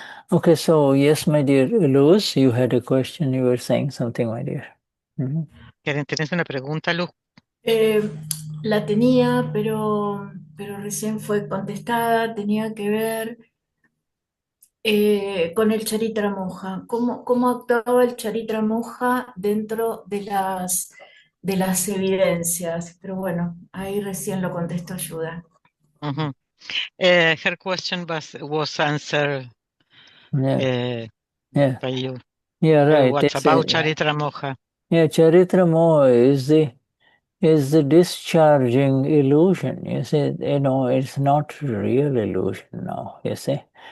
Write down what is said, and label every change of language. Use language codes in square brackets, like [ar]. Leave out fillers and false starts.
[en] Okay, so yes, my dear Luz, you had a question, you were saying something, my dear. [es] ¿Tenés una pregunta, Luz? La tenía, pero recién fue contestada, tenía que ver con el Charitra Moja. ¿Cómo actuaba el Charitra Moja dentro de las evidencias? Pero bueno, ahí recién lo contestó Ayuda. [en] Her question was answered Yeah. by you. Yeah, right. What's about Charitra Moja? Yeah, Charitra Moha is the discharging illusion. You see, it's not real illusion now, you see.